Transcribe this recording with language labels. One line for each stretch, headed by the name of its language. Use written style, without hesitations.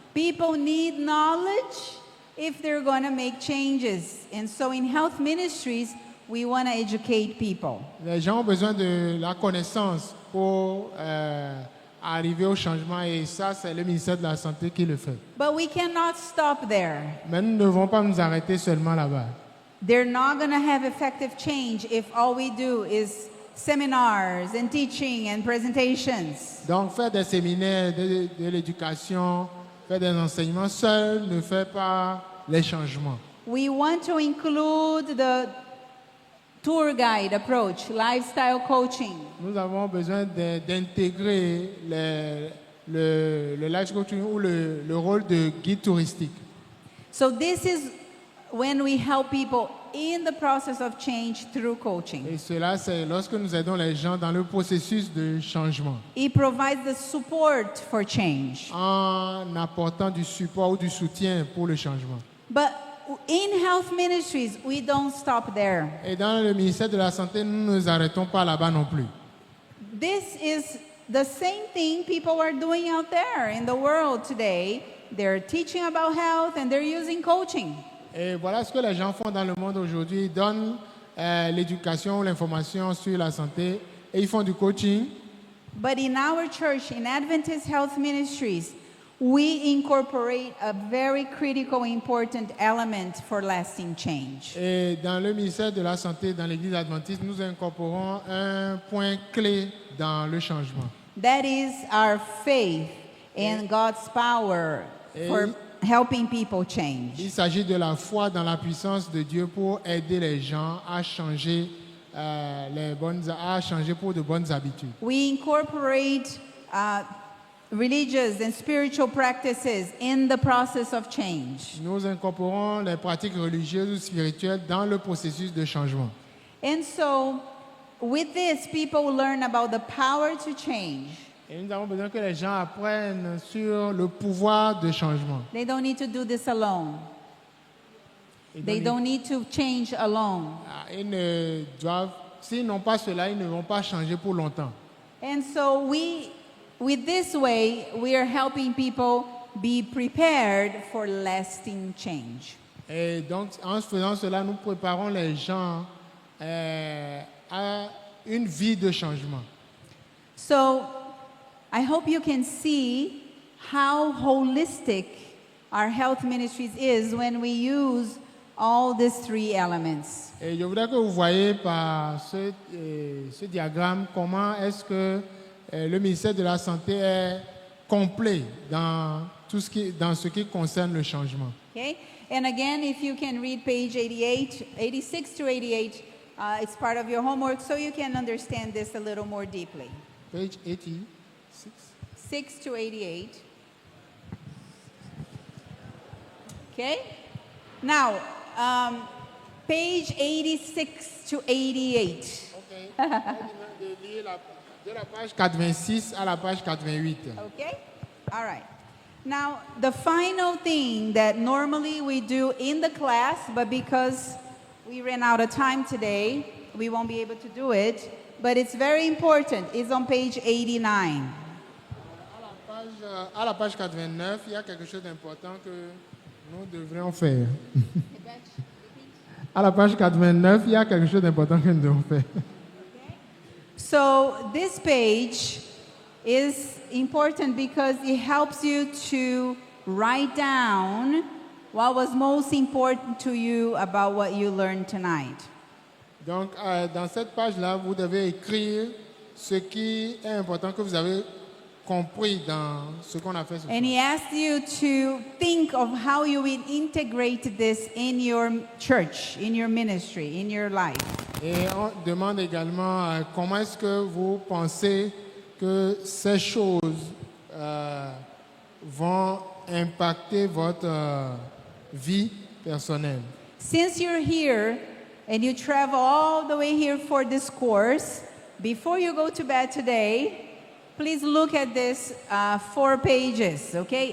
English: People need knowledge if they're going to make changes. And so in health ministries, we want to educate people.
French: Les gens ont besoin de la connaissance pour arriver au changement et ça, c'est le ministère de la Santé qui le fait.
English: But we cannot stop there.
French: Mais nous ne devons pas nous arrêter seulement là-bas.
English: They're not going to have effective change if all we do is seminars and teaching and presentations.
French: Donc, faire des séminaires, de l'éducation, faire des enseignements seul ne fait pas les changements.
English: We want to include the tour guide approach, lifestyle coaching.
French: Nous avons besoin d'intégrer le life coaching ou le rôle de guide touristique.
English: So this is when we help people in the process of change through coaching.
French: Et cela, c'est lorsque nous aidons les gens dans le processus de changement,
English: It provides the support for change.
French: en apportant du support ou du soutien pour le changement.
English: But in health ministries, we don't stop there.
French: Et dans le ministère de la Santé, nous ne nous arrêtons pas là-bas non plus.
English: This is the same thing people are doing out there in the world today. They're teaching about health and they're using coaching.
French: Et voilà ce que les gens font dans le monde aujourd'hui. Ils donnent l'éducation, l'information sur la santé et ils font du coaching.
English: But in our church, in Adventist Health Ministries, we incorporate a very critical, important element for lasting change.
French: Et dans le ministère de la Santé, dans l'Église adventiste, nous incorporons un point clé dans le changement.
English: That is our faith in God's power for helping people change.
French: Il s'agit de la foi dans la puissance de Dieu pour aider les gens à changer, à changer pour de bonnes habitudes.
English: We incorporate religious and spiritual practices in the process of change.
French: Nous incorporons les pratiques religieuses ou spirituelles dans le processus de changement.
English: And so, with this, people learn about the power to change.
French: Et nous avons besoin que les gens apprennent sur le pouvoir de changement.
English: They don't need to do this alone.
French: Et
English: They don't need to change alone.
French: Ils ne doivent, s'ils n'ont pas cela, ils ne vont pas changer pour longtemps.
English: And so with this way, we are helping people be prepared for lasting change.
French: Et donc, en faisant cela, nous préparons les gens à une vie de changement.
English: So I hope you can see how holistic our health ministries is when we use all these three elements.
French: Et je voudrais que vous voyez par ce diagramme comment est-ce que le ministère de la Santé est complet dans ce qui concerne le changement.
English: Okay? And again, if you can read page 86 to 88, it's part of your homework, so you can understand this a little more deeply. Page 86. 6 to 88. Okay? Now, page 86 to 88. Okay.
French: De lire de la page 86 à la page 88.
English: Okay? All right. Now, the final thing that normally we do in the class, but because we ran out of time today, we won't be able to do it, but it's very important, is on page 89.
French: À la page 89, il y a quelque chose d'important que nous devrions faire. À la page 89, il y a quelque chose d'important que nous devons faire.
English: So this page is important because it helps you to write down what was most important to you about what you learned tonight.
French: Donc, dans cette page-là, vous devez écrire ce qui est important que vous avez compris dans ce qu'on a fait ce soir.
English: And he asked you to think of how you will integrate this in your church, in your ministry, in your life.
French: Et on demande également comment est-ce que vous pensez que ces choses vont impacter votre vie personnelle.
English: Since you're here and you travel all the way here for this course, before you go to bed today, please look at this 4 pages, okay?